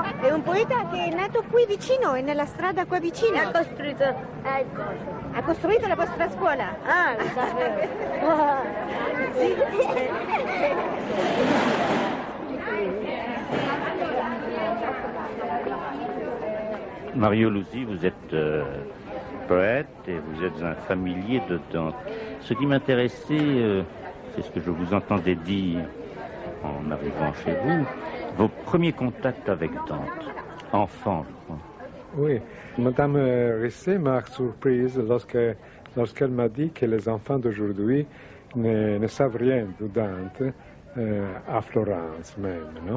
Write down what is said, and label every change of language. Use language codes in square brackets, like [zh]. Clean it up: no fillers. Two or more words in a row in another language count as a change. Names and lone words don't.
[it] È un poeta che è nato qui vicino, è nella strada qua vicino. Ha costruito il coso. Ha costruito la vostra scuola? Ah, lo sapevo. Sì. [fr] Mario Lusi, vous êtes poète et vous êtes un familier de Dante. Ce qui m'intéressait, c'est ce que je vous entendais dire en arrivant chez vous, vos premiers contacts avec Dante, enfant, je crois. Oui, Madame Risset m'a surprise lorsqu'elle m'a dit que les enfants d'aujourd'hui ne savent rien de Dante à Florence même, non?